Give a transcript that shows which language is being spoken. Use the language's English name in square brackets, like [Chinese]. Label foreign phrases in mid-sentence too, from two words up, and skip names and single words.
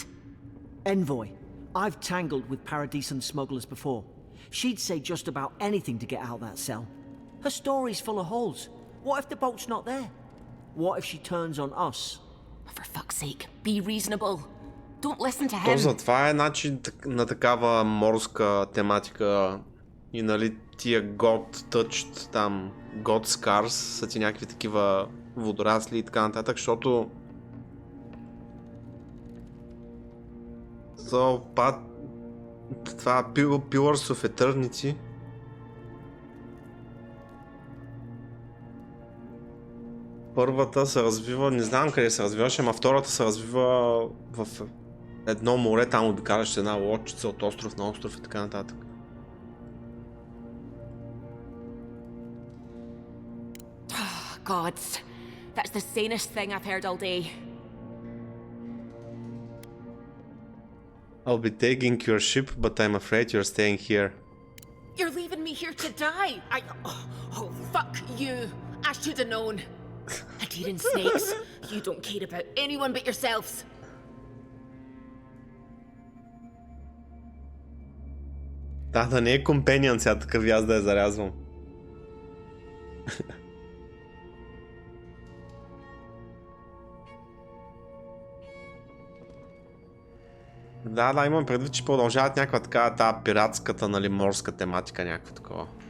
[English] Envoy, I've tangled with Paradisan smugglers before. She'd say just about anything to get out that cell. Her story's full of holes. What if the boat's not there? What if she turns on us? For fuck's sake, be reasonable. Don't listen to [Bulgarian] То [English] him. [Bulgarian] затова е начин на такава морска тематика и нали тия God Touched, там God Scars са ти някакви такива водорасли и така нататък, защото това Pillars of Eternity първата се развива, не знам къде се развиваше, ама втората се развива в едно море, там обикаляш една лодчица от остров на остров и така нататък. [English] Gods, that's the sanest thing I've heard all day. I'll be taking your ship, but I'm afraid you're staying here. You're leaving me here to die. Oh, fuck you. I should have known. Adherent snakes, you don't care about anyone but yourselves. [Bulgarian] Да не е компениън сега такъв и аз да я зарязвам. Да, имам предвид, че продължават някаква такава тази пиратската, нали, морска тематика, някакво такова.